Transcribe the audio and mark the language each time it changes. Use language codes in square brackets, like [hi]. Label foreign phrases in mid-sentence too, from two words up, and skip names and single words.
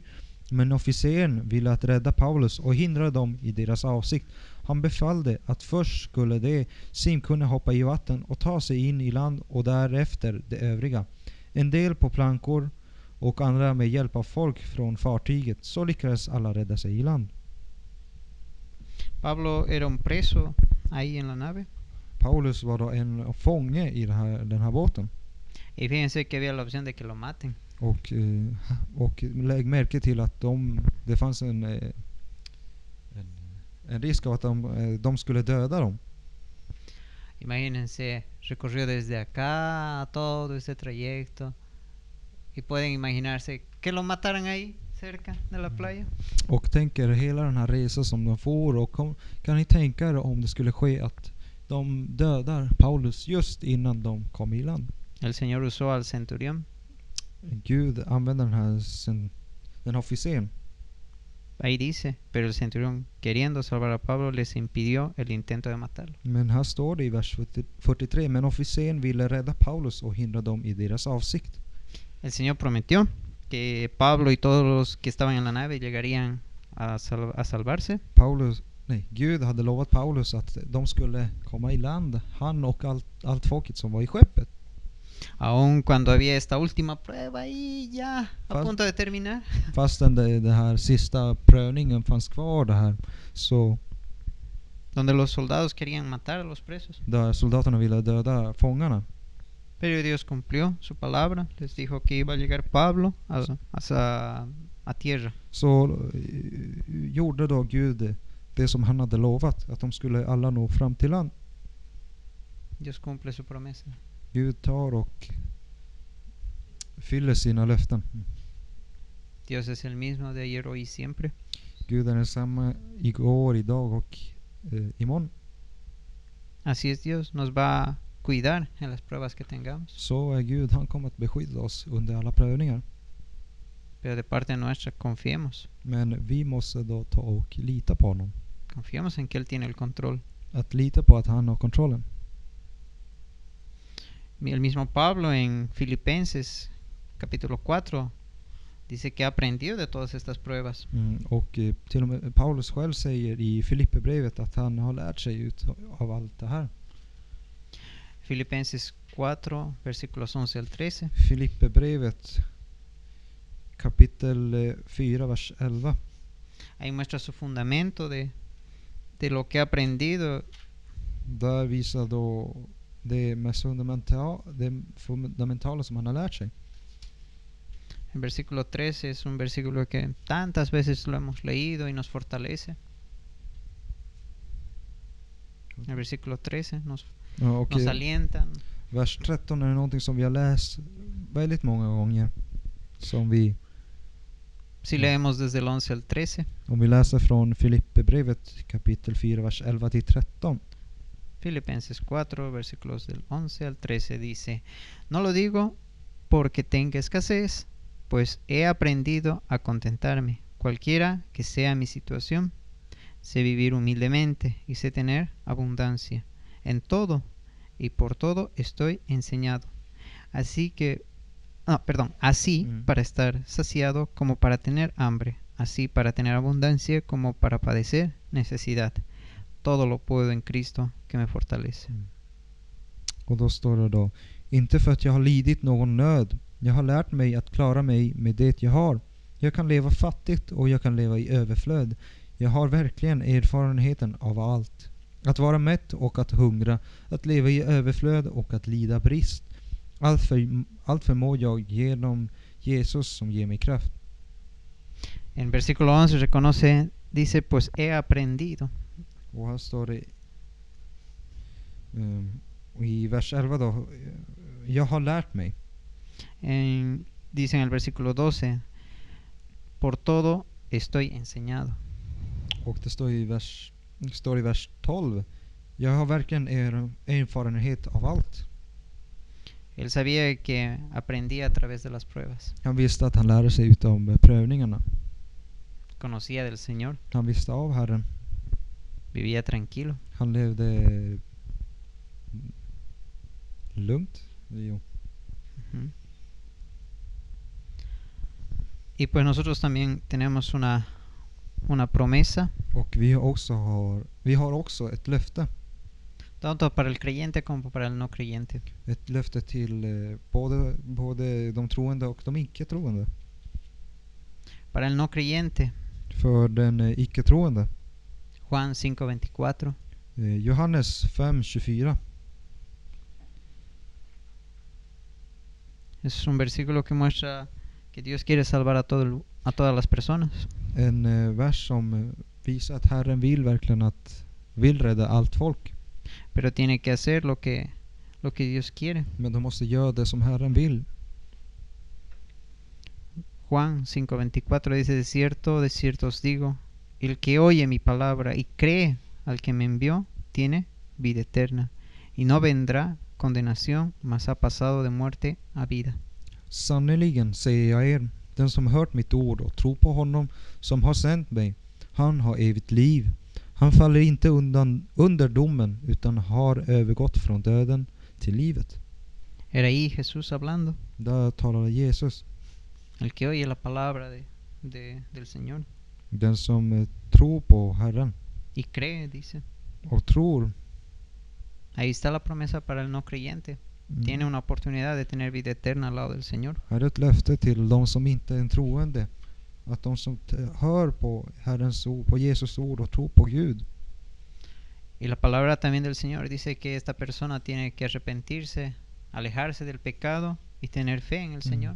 [sv] Men officeren ville att rädda Paulus och hindra dem i deras avsikt. Han befallde att först skulle de simkunna hoppa i vatten och ta sig in i land och därefter de övriga. En del på plankor och andra med hjälp av folk från fartyget. Så lyckades alla rädda sig i land. [es] Pablo era un preso ahí en la nave. [sv] Paulus var då en fånge i den här båten. [es] Y fíjense que había la opción de que lo maten. [sv] Och lägg märke till att det fanns en risk av att de skulle döda dem. [es] Imagínense, recorrió desde acá todo ese trayecto y pueden imaginarse que lo mataran ahí cerca de la playa. [sv] Och tänker hela den här resan som de får, och kan ni tänka er om det skulle ske att de dödar Paulus just innan de kom i land? [es] El Señor usó al centurión. [sv] Gud använder den här officeren. [es] Ahí dice, pero el centurión, queriendo salvar a Pablo, les impidió el intento de matarlo. [sv] Men här står det i vers 43, men officeren ville rädda Paulus och hindra dem i deras avsikt. [es] El Señor prometió que Pablo y todos los que estaban en la nave llegarían a salvarse. [sv] Gud hade lovat Paulus att de skulle komma i land, han och allt folket som var i skeppet. [es] Aun cuando había esta última prueba y ya a punto de terminar. [sv] Fastän det här sista prövningen fanns kvar det här, så [es] donde los soldados querían matar a los presos. [sv] Där soldaterna ville döda fångarna. [es] Pero Dios cumplió su palabra, les dijo que iba a llegar Pablo a tierra. [sv] Så gjorde då Gud det som han hade lovat, att de skulle alla nå fram till land. [es] Dios cumple su promesa. [sv] Gud tar och fyller sina löften. [es] Dios es el mismo de ayer, hoy y siempre. [sv] Gud är densamma igår, idag och imorgon. [es] Así es Dios, nos va a cuidar en las pruebas que tengamos. [sv] Så är Gud, han kommer att beskydda oss under alla prövningar. [es] Pero de parte nuestra confiemos. [sv] Men vi måste då ta och lita på honom. [es] Confiamos en que Él tiene el control. [sv] Att lita på att han har kontrollen. [es] El mismo Pablo en Filipenses capítulo 4 dice que ha aprendido de todas estas pruebas. [sv] Och till och med Paulus själv säger i Filippebrevet att han har lärt sig ut av allt det här. [es] Filipenses 4 versículos 11 al 13. [sv] Filippebrevet kapitel 4 vers 11. [es] Ahí muestra su fundamento de lo que ha aprendido. [sv] Där visar då det mest fundamentala som han har lärt sig. [es] El versículo 13 es un versículo que tantas veces lo hemos leído y nos fortalece. El versículo 13 nos alienta. [sv] Vers 13 är någonting som vi har läst väldigt många gånger. Som vi [es] Si leemos desde el 11 al 13. [sv] Om vi läser från Filippebrevet kapitel 4 vers 11 till 13. [es] Filipenses 4 versículos del 11 al 13 dice: No lo digo porque tenga escasez, pues he aprendido a contentarme, cualquiera que sea mi situación. Sé vivir humildemente y sé tener abundancia. En todo y por todo estoy enseñado. Así para estar saciado como para tener hambre, así para tener abundancia como para padecer necesidad. Todo lo puedo en Cristo que me fortalece. [sv] Och då står det då: inte för att jag har lidit någon nöd. Jag har lärt mig att klara mig med det jag har. Jag kan leva fattigt och jag kan leva i överflöd. Jag har verkligen erfarenheten av allt. Att vara mätt och att hungra. Att leva i överflöd och att lida brist. Allt förmår jag genom Jesus som ger mig kraft. [es] En versículo 11 dice, pues he aprendido. [sv] Och här står det i vers 11 då: jag har lärt mig. [es] Dice en el versículo 12, por todo estoy enseñado. [sv] Och det står i vers 12, jag har verkligen erfarenhet av allt. [es] Él sabía que aprendía a través de las pruebas. [sv] Han visste att han lärde sig utav prövningarna. [es] Conocía del Señor. [sv] Han visste av Herren. [es] Vivía tranquilo. [sv] Han levde lugnt. Jo. Uh-huh. [es] Y pues nosotros también tenemos una promesa. [sv] Och vi har också ett löfte. [es] Tanto para el creyente como para el no creyente. [sv] Ett löfte till både de troende och de icke-troende. [es] Para el no creyente. [sv] För den icke-troende. [es] Juan 5:24. [sv] Johannes 5:24. [es] Es un versículo que muestra que Dios quiere salvar a todas las personas. [sv] En vers som visar att Herren vill rädda allt folk. [es] Pero tiene que hacer lo que Dios quiere. [sv] Men de måste göra det som Herren vill. [es] Juan 5:24 dice: de cierto os digo, el que oye mi palabra y cree al que me envió, tiene vida eterna, y no vendrá condenación, mas ha pasado de muerte a vida. [sv] Sannerligen säger jag er, den som hört mitt ord och tror på honom som har sänt mig, han har evigt liv. Han faller inte under domen, utan har övergått från döden till livet. [es] Era ahí Jesús hablando, [sv] Där talar Jesus. [es] el que oye la palabra del Señor [sv] Den som tror på Herren [es] y cree, dice. [sv] och tror. [es] Ahí está la promesa para el no creyente. Tiene una oportunidad de tener vida eterna al lado del Señor. [sv] Här är ett löfte till de som inte är troende, att de som hör på Herrens ord, på Jesus ord och tror på Gud. [es] Y la palabra también del Señor dice que esta persona tiene que arrepentirse, alejarse del pecado y tener fe en el Señor.